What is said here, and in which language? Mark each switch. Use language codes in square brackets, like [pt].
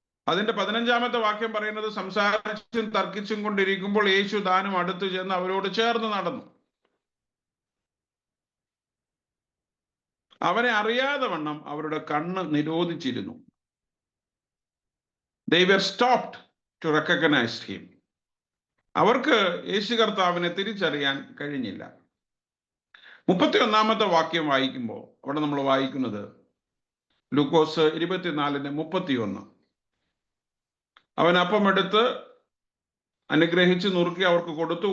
[ml] അതിന്റെ 15-ാമത്തെ വാക്യം പറയുന്നത്, സംസാരിച്ചും തർക്കിച്ചും കൊണ്ടിരിക്കുമ്പോൾ യേശു താനും അടുത്തു ചെന്ന് അവരോട് ചേർന്ന് നടന്നു. അവനെ അറിയാതെ വണ്ണം അവരുടെ കണ്ണ് നിരോധിച്ചിരുന്നു. [en] They were stopped to recognize him. [ml] അവർക്ക് യേശു കർത്താവിനെ തിരിച്ചറിയാൻ കഴിഞ്ഞില്ല. 31-ാമത്തെ വാക്യം വായിക്കുമ്പോൾ അവിടെ നമ്മൾ വായിക്കുന്നത് ലൂക്കോസ് 24:31. അവൻ അപ്പമെടുത്ത് അനുഗ്രഹിച്ച് നുറുക്കി അവർക്ക് കൊടുത്തു.